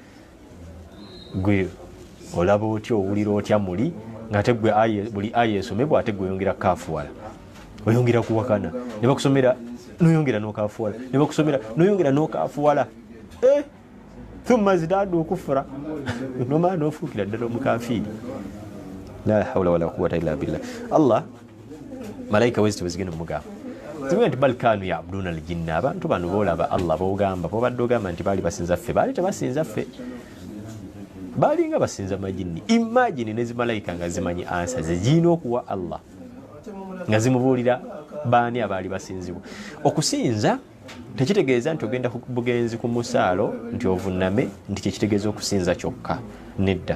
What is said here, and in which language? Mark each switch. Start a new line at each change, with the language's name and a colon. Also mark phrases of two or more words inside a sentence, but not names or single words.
Ganda: Gwe olaba otya, owulira otya muli ng'ate gwe buli aya esomebwa ate gwe oyongera kaafuwala, oyongera kuwakana, ne bakusomera n'oyongera n'okaafuwala, ne bakusomera n'oyongera n'okaafuwala,
Arabic: ثم ازدادوا كفرا
Ganda: noma n'ofuukira ddala omukafiiri.
Arabic: لا حول ولا قوة إلا بالله.
Ganda: Allah malaika wezi tebazigenda mugamba zibuga nti
Arabic: بل كانوا يعبدون الجن,
Ganda: abantu bano boolaba Allah boogamba bobadde ogamba nti baali basinza ffe, baali tebasinza ffe, baali nga basinza majini. Imagine nezi malaika nga zimanyi ansa zirina okuwa Allah nga zimubuulira baani abaali basinzibwa. Okusinza tekitegeeza nti ogenda bugenzi ku musaalo nti ovunname nti kyekitegeeza okusinza kyokka, nedda.